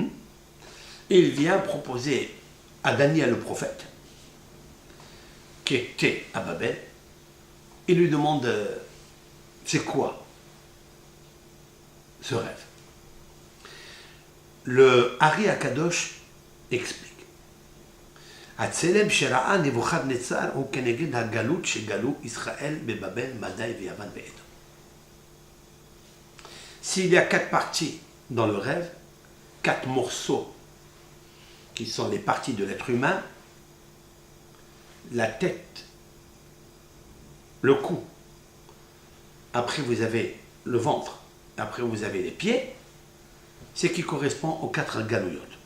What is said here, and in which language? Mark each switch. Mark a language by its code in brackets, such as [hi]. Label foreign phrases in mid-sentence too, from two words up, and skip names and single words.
[fr] Et il vient proposer à Daniel le prophète, qui était à Babel, il lui demande c'est quoi ce rêve. Le Ari Akadosh explique. [he] הצלם שראה נבוכדנצר הוא כנגד הגלות שגלו ישראל בבבל, מדי ויוון ואדום. [fr] S'il y a 4 parties dans le rêve, 4 morceaux qui sont les parties de l'être humain, la tête, le cou, après vous avez le ventre, après vous avez les pieds, c'est qui correspond aux 4 galouyot.